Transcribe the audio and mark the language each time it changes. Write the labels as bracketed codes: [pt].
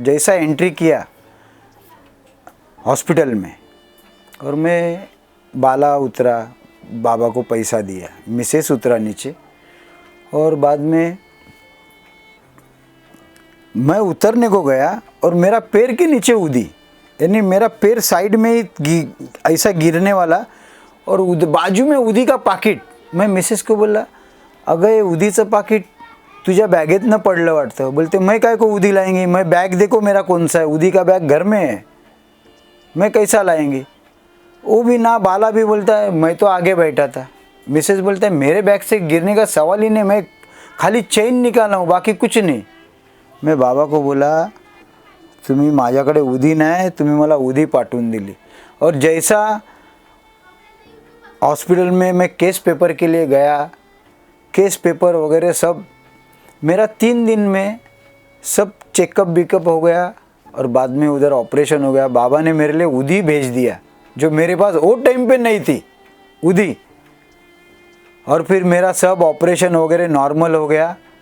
[hi] जैसा एंट्री किया हॉस्पिटल में और मैं बाला उतरा, बाबा को पैसा दिया, मिसेस उतरा नीचे। और बाद में मैं उतरने को गया और मेरा पैर के नीचे उदी, यानी मेरा पैर साइड में ही ऐसा गिरने वाला और बाजू में उदी का पाकिट। मैं मिसेस को बोला [mr] अगं उदीचं पाकिट तुझ्या बॅगेत न पडलं वाटतं। [hi] बोलते मैं काय को उदी लाएंगी, मैं बैग देखो मेरा कौन सा है, उदी का बैग घर में है, मैं कैसा लाएंगी। वो भी ना, बाला भी बोलता है मैं तो आगे बैठा था। मिसेस बोलता है मेरे बैग से गिरने का सवाल ही नहीं, मैं खाली चेन निकाला हूँ, बाकी कुछ नहीं। मैं बाबा को बोला [mr] तुम्ही माझ्याकडे उदी नाही, तुम्ही मला उदी पाठवून दिली। [hi] और जैसा हॉस्पिटल में मैं केस पेपर के लिए गया, केस पेपर वगैरह सब मेरा 3 दिन में सब चेकअप बिकअप हो गया। और बाद में उधर ऑपरेशन हो गया। बाबा ने मेरे लिए उदी भेज दिया, जो मेरे पास वो टाइम पे नहीं थी उदी। और फिर मेरा सब ऑपरेशन वगैरह नॉर्मल हो गया।